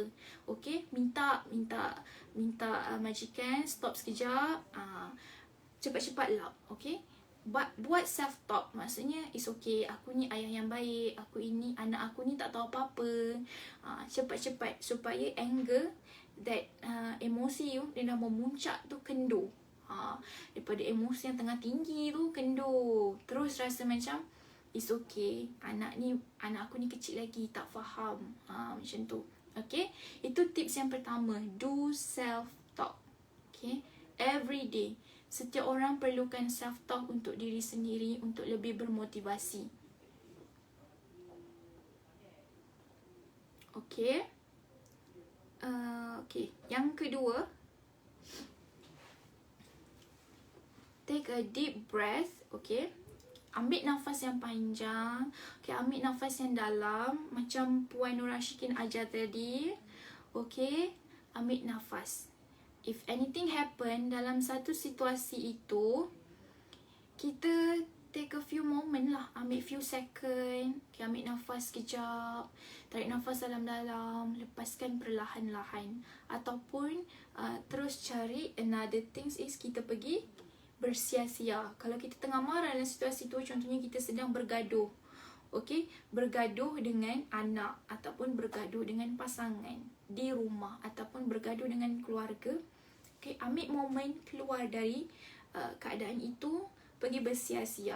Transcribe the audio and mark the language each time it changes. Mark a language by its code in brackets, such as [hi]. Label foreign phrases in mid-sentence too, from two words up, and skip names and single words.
[ms] Okay, minta majikan stop sekejap. Cepat-cepat lap. Okay, buat self-talk. Maksudnya [en] it's okay, [ms] aku ni ayah yang baik, anak aku ni tak tahu apa-apa. Cepat-cepat supaya [en] anger, that [ms] emosi tu dia dah memuncak tu kendur. Daripada emosi yang tengah tinggi tu kendur, terus rasa macam [en] it's okay, [ms] anak aku ni kecil lagi, tak faham. Macam tu. Okay, itu tips yang pertama, [en] do self-talk. Okay, every day. [ms] Setiap orang perlukan self-talk untuk diri sendiri, untuk lebih bermotivasi. Okay. Okay, yang kedua, [en] take a deep breath. [ms] Okay, ambil nafas yang panjang. Okay, ambil nafas yang dalam, macam Puan Nur Rashikin ajar tadi. Okay, ambil nafas. [en] If anything happen [ms] dalam satu situasi itu, kita [en] take a few moment [ms] lah, ambil [en] few second. [ms] Okay, ambil nafas kejap, tarik nafas dalam-dalam, lepaskan perlahan-lahan. Ataupun terus cari [en] another things is [ms] kita pergi bersia-sia. Kalau kita tengah marah dalam situasi tu, contohnya kita sedang bergaduh. Okay, bergaduh dengan anak ataupun bergaduh dengan pasangan di rumah ataupun bergaduh dengan keluarga. Okay, ambil momen keluar dari keadaan itu, pergi bersia-sia.